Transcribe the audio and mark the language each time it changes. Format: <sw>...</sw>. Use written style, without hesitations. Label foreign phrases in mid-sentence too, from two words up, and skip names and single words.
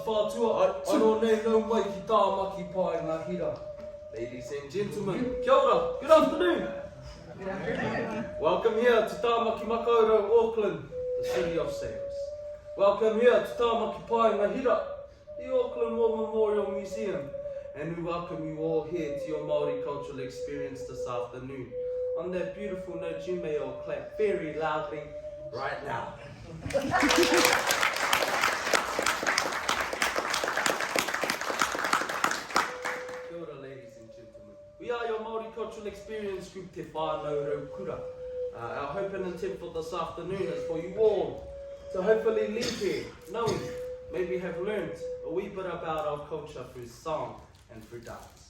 <mi>atua, anō nei nau mai ki tā maki pai ngā hira.</mi> <en>Ladies and gentlemen,</en> <mi>kia ora,</mi> <en>good afternoon. Welcome here to Tāmaki Makaurau, Auckland, the city of sails. Welcome here to Tāmaki Pai ngā hira, the Auckland War Memorial Museum. And we welcome you all here to your Māori cultural experience this afternoon. On that beautiful note, you may all clap very loudly right now.</en> <mi>Kia ora,</mi> <en>ladies and gentlemen. We are your Māori cultural experience group Te Whānau Raukura. Our hope and intent for this afternoon is for you all to hopefully leave here knowing, maybe have learned a wee bit about our culture through song and through dance.</en>